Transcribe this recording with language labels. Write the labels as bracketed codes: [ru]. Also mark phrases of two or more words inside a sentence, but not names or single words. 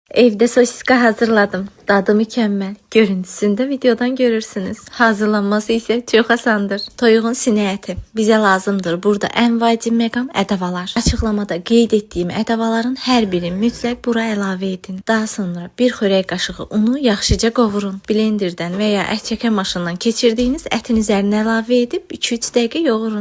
[tr] Evde sosiska hazırladım. Dadı mükemmel. Görüntüsünü de videodan görürsünüz. Hazırlanması ise çok asandır. [az] Toyuğun sinə əti bizə lazımdır. Burada ən vacib məqam ədəvalar. Açıqlamada qeyd etdiyim ədəvaların hər birini mütləq bura əlavə edin. Daha sonra bir xörək qaşığı unu yaxşıca qovurun. Blenderdən və ya ət çəkən maşından keçirdiyiniz ətin üzərinə əlavə edib 2-3 dəqiqə yoğurun.